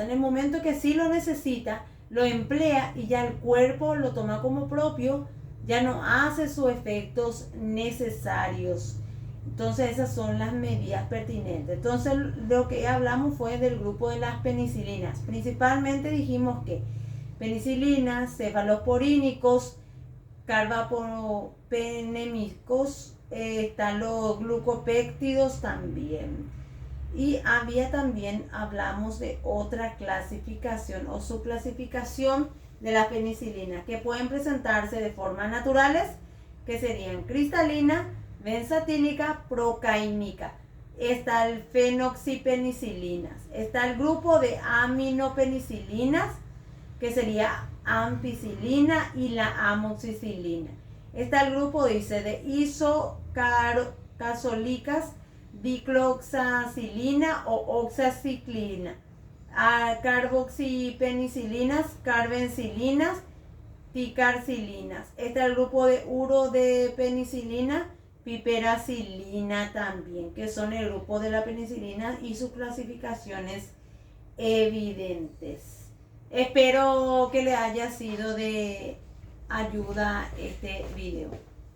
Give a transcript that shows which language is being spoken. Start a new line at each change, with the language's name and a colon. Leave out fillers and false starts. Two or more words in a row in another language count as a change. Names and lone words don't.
Spanish: En el momento que sí lo necesita, lo emplea y ya el cuerpo lo toma como propio, ya no hace sus efectos necesarios. Entonces esas son las medidas pertinentes. Entonces lo que hablamos fue del grupo de las penicilinas. Principalmente dijimos que penicilinas, cefalosporínicos, carbapenémicos, están los glucopéptidos también. Y había también, hablamos de otra clasificación o subclasificación de la penicilina que pueden presentarse de formas naturales, que serían cristalina, benzatínica, procaínica. Está el fenoxipenicilinas, está el grupo de aminopenicilinas, que sería ampicilina y la amoxicilina. Está el grupo, dice, de isocazolínicas, dicloxacilina o oxaciclina, carboxipenicilinas, carbencilinas, ticarcilinas. Está el grupo de urodepenicilina, piperacilina también, que son el grupo de la penicilina y sus clasificaciones evidentes. Espero que le haya sido de ayuda este video.